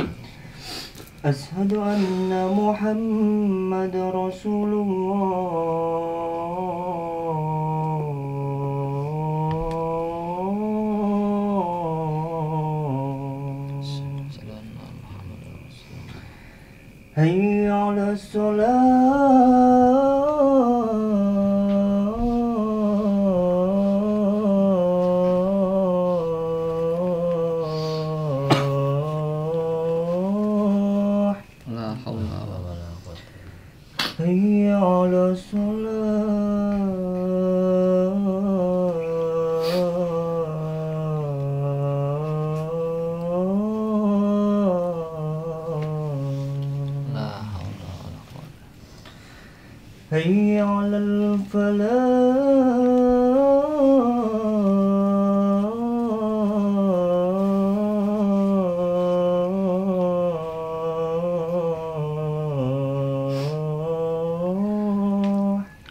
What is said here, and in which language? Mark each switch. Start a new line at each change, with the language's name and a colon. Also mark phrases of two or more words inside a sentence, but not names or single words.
Arabic: أشهد أن محمد رسول الله. حي على الصلاة. لا حول ولا قوة. حي على الصلاة. حي على الفلاح.